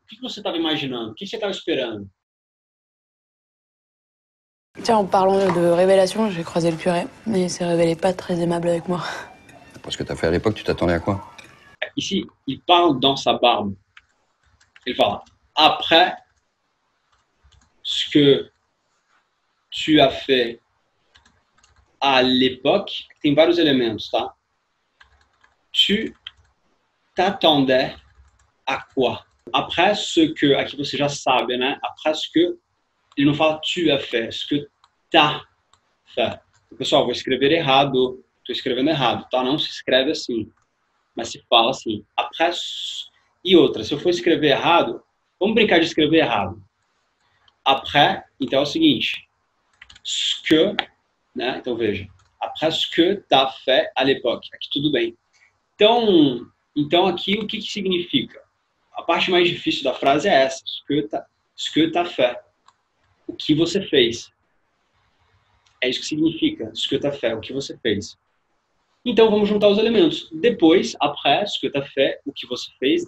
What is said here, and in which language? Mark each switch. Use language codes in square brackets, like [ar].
[pt] que você estava imaginando? O que você estava esperando? [fr] Tiens, en parlant de révélation, j'ai croisé le curé, mais il s'est révélé pas très aimable avec moi. Après ce que t'as fait à l'époque, tu t'attendais à quoi? Ici, il parle dans sa barbe. [pt] Ele fala, [fr] après ce que tu as fait à l'époque, [pt] tem vários elementos, tá? [fr] Tu t'attendais à quoi? [pt] Après ce que, aqui você já sabe, né? Après ce que, ele não fala tu as fait, [fr] ce que t'as fait. [pt] Pessoal, vou escrever errado, estou escrevendo errado, tá? Não se escreve assim, mas se fala assim. Après, e outra, se eu for escrever errado, vamos brincar de escrever errado. Après, então é o seguinte, ce que, né? Então veja, [fr] après ce que t'as fait à l'époque. [pt] Aqui tudo bem. Então aqui o que significa? A parte mais difícil da frase é essa, [fr] ce que t'as fait. [pt] O que você fez. É isso que significa, [fr] ce que t'as fait, [pt] o que você fez. Então vamos juntar os elementos. Depois, [fr] après, ce que t'as fait, [pt] o que você fez.